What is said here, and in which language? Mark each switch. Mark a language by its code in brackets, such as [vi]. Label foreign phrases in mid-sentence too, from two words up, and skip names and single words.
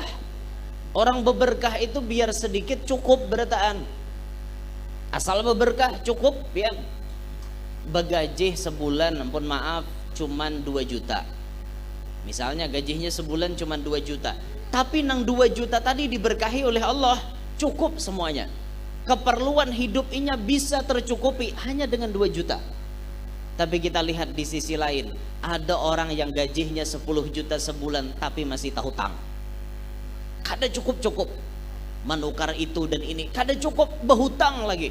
[bjn] Orang beberkah itu biar sedikit cukup berataan. Asal beberkah cukup pian. Begajih sebulan, ampun maaf, cuman 2 juta. [id] Misalnya gajinya sebulan cuman 2 juta. Tapi nang 2 juta tadi diberkahi oleh Allah, cukup semuanya. Keperluan hidupnya bisa tercukupi hanya dengan 2 juta. Tapi kita lihat di sisi lain, ada orang yang gajinya 10 juta sebulan tapi masih tahu hutang. [bjn] Kada cukup-cukup menukar itu dan ini, kada cukup, berhutang lagi.